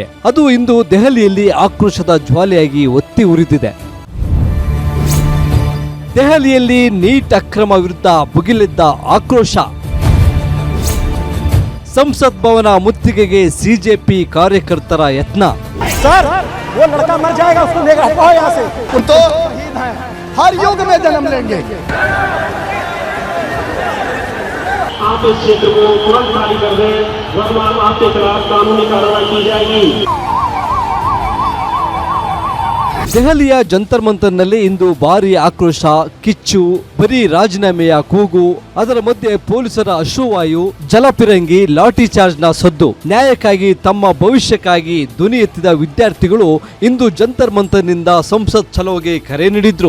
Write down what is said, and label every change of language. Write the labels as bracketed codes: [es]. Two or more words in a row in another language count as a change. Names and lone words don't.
[kn] ಅದು ಇಂದು ದೆಹಲಿಯಲ್ಲಿ ಆಕ್ರೋಶದ ಜ್ವಾಲೆಯಾಗಿ ಒತ್ತಿ ಉರಿದಿದೆ. ದೆಹಲಿಯಲ್ಲಿ ನೀಟ್ ಅಕ್ರಮ ವಿರುದ್ಧ ಭುಗಿಲೆದ್ದ ಆಕ್ರೋಶ. ಸಂಸತ್ ಭವನ ಮುತ್ತಿಗೆಗೆ ಸಿಜೆಪಿ ಕಾರ್ಯಕರ್ತರ ಯತ್ನ. [hi] हर युग में जन्म लेंगे। आप इस क्षेत्र को तुरंत खाली कर दें, वरना आपके खिलाफ कानूनी कार्रवाई की जाएगी। [kn] ದೆಹಲಿಯ ಜಂತರ್ ಮಂತರ್ನಲ್ಲಿ ಇಂದು ಭಾರೀ ಆಕ್ರೋಶ, ಕಿಚ್ಚು, ಬರೀ ರಾಜೀನಾಮೆಯ ಕೂಗು, ಅದರ ಮಧ್ಯೆ ಪೊಲೀಸರ ಅಶ್ರುವಾಯು, ಜಲಪಿರಂಗಿ, ಲಾಠಿ ಚಾರ್ಜ್ನ ಸದ್ದು. ನ್ಯಾಯಕ್ಕಾಗಿ, ತಮ್ಮ ಭವಿಷ್ಯಕ್ಕಾಗಿ ಧ್ವನಿ ಎತ್ತಿದ ವಿದ್ಯಾರ್ಥಿಗಳು ಇಂದು ಜಂತರ್ ಮಂತರ್ನಿಂದ ಸಂಸತ್ ಚಲೋಗೆ ಕರೆ ನೀಡಿದ್ರು.